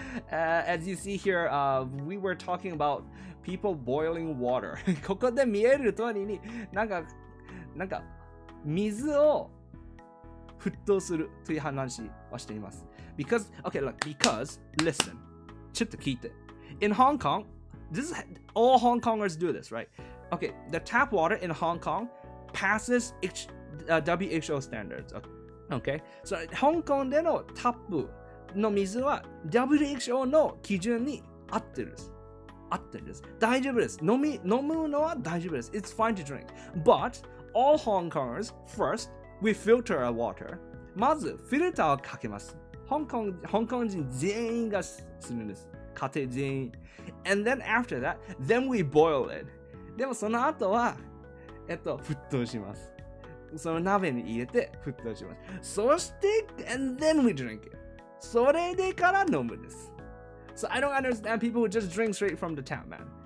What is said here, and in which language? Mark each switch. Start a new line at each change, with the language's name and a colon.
English: As you see here, we were talking about people boiling water.
Japanese: ここで見える通りになんか水を沸騰するという話をしています。
English: Because, listen.
Japanese: ちょっと聞いて。
English: In Hong Kong, all Hong Kongers do this, right? Okay, the tap water in Hong Kong passes WHO standards. Okay, so
Japanese: 香港でのタップの水は WHO の基準に合ってるんです。大丈夫です。飲むのは大丈夫です。
English: It's fine to drink. But all Hong Kongers, first, we filter our water.
Japanese: まず、フィルターをかけます。香港人全員がするんです。家庭全員。
English: And then after that, then we boil it.
Japanese: でもその後は、沸騰します。その鍋に入れて沸騰します。そして、
English: and then we drink it.
Japanese: それでから飲むです。
English: So I don't understand people who just drink straight from the tap, man.